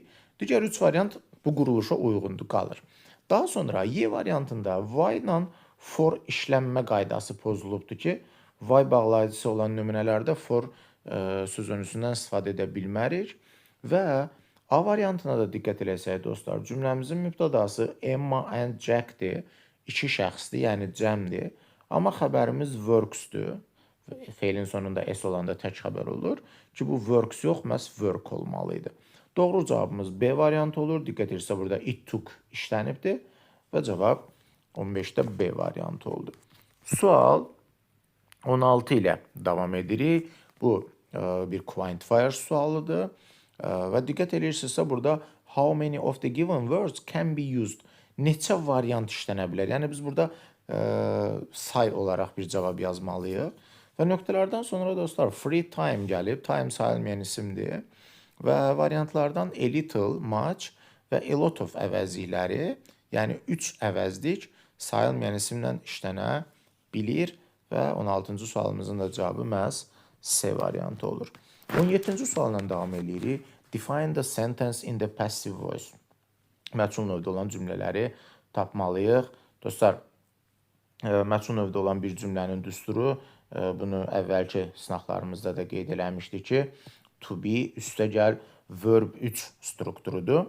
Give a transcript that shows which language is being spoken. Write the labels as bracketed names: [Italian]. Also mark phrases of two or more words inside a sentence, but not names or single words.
[Azerbaijani] Digər 3 variant bu quruluşa uyğundur, qalır. Daha sonra Y variantında why ilə for işlənmə qaydası pozulubdur ki, why bağlayıcısı olan nümunələrdə for sözünüzündən istifadə edə bilmərik və A variantına da diqqət eləsək, dostlar, cümləmizin mübtədası Emma and Jack-dir, 2 şəxsdir, yəni cəmdir. Amma xəbərimiz works-dür. Feilin sonunda S olanda tək xəbər olur ki, bu works yox, məhz work olmalıydı. Doğru cavabımız B variantı olur. Diqqət edirsə, burada [English] it took [Azerbaijani] işlənibdir və cavab 15-də B variantı oldu. Sual 16 ilə davam edirik. Bu bir quantifier sualıdır. Və diqqət edirsinizsə, burada [English] how many of the given words can be used? [Azerbaijani] Neçə variant işlənə bilər? Yəni, biz burada say olaraq bir cavab yazmalıyıq. Və nöqtələrdən sonra, dostlar, [English] free time [Azerbaijani] gəlib. Time sayılmayan isimdir. Və variantlardan [English] a little, [Azerbaijani] much və [English] a lot of [Azerbaijani] əvəzlikləri, yəni 3 əvəzlik sayılmayan isimlə işlənə bilir və 16-cı sualımızın da cavabı məhz C variantı olur. 17-ci sualla davam edirik. [English] Define the sentence in the passive voice. [Azerbaijani] Məchul növdə olan cümlələri tapmalıyıq. Dostlar, məchul növdə olan bir cümlənin düsturu, bunu əvvəlki sınaqlarımızda da qeyd eləmişdik ki, [English] to be [Azerbaijani] üstəgəl verb 3 strukturudur.